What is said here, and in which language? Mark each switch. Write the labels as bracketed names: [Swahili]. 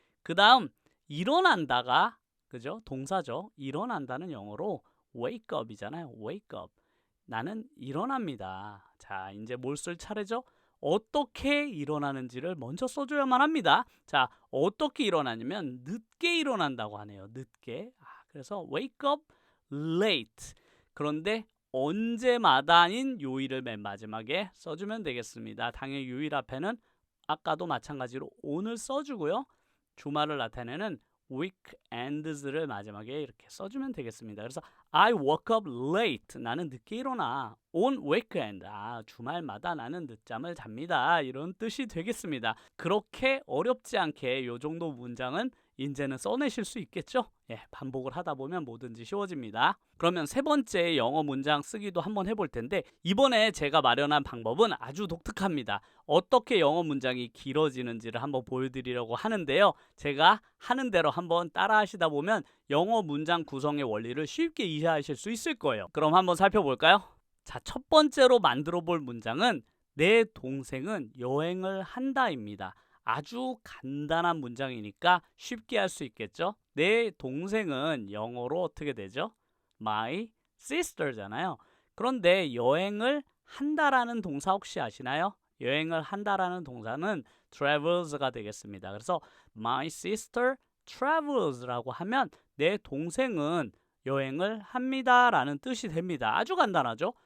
[Korean] 그 다음 일어난다가 그죠? 동사죠. 일어난다는 영어로 [English] wake up [Korean] 이잖아요. [English] wake up. [Korean] 나는 일어납니다. 자, 이제 뭘 쓸 차례죠? 어떻게 일어나는지를 먼저 써줘야만 합니다. 자, 어떻게 일어나냐면 늦게 일어난다고 하네요. 늦게. [English] 그래서 wake up late. [Korean] 그런데 언제마다인 요일을 맨 마지막에 써주면 되겠습니다. 당연히 요일 앞에는 아까도 마찬가지로 오늘 써주고요. 주말을 나타내는 weekends를 마지막에 이렇게 써주면 되겠습니다. [English] 그래서 I woke up late. [Korean] 나는 늦게 일어나. [English] On weekend. [Korean] 주말마다 나는 늦잠을 잡니다. 이런 뜻이 되겠습니다. 그렇게 어렵지 않게 요 정도 문장은 이제는 써내실 수 있겠죠? 예, 반복을 하다 보면 뭐든지 쉬워집니다. 그러면 세 번째 영어 문장 쓰기도 한번 해볼 텐데 이번에 제가 마련한 방법은 아주 독특합니다. 어떻게 영어 문장이 길어지는지를 한번 보여드리려고 하는데요. 제가 하는 대로 한번 따라 하시다 보면 영어 문장 구성의 원리를 쉽게 이해하실 수 있을 거예요. 그럼 한번 살펴볼까요? 자, 첫 번째로 만들어 볼 문장은 내 동생은 여행을 한다입니다. 아주 간단한 문장이니까 쉽게 할 수 있겠죠? 내 동생은 영어로 어떻게 되죠? [English] My sister잖아요. [Korean] 그런데 여행을 한다라는 동사 혹시 아시나요? 여행을 한다라는 동사는 travels가 되겠습니다. 그래서 [English] my sister travels [Korean] 라고 하면 내 동생은 여행을 합니다 라는 뜻이 됩니다. 아주 간단하죠?